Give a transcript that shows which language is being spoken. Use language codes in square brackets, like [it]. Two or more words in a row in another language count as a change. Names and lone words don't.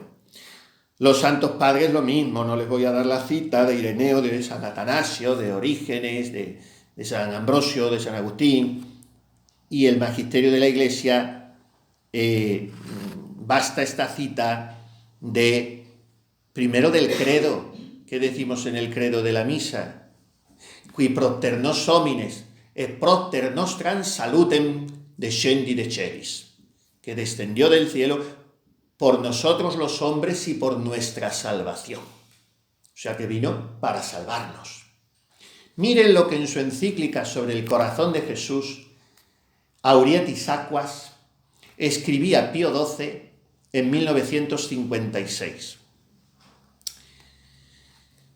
[es] Los santos padres lo mismo, no les voy a dar la cita de Ireneo, de San Atanasio, de Orígenes, de San Ambrosio, de San Agustín, y el magisterio de la Iglesia, basta esta cita primero del credo, que decimos en el credo de la misa, [la] qui propter nos homines, et propter nostram salutem descendi de celis, [es] que descendió del cielo por nosotros los hombres y por nuestra salvación. O sea que vino para salvarnos. Miren lo que en su encíclica sobre el corazón de Jesús, Aurietis Aquas, escribía Pío XII en 1956.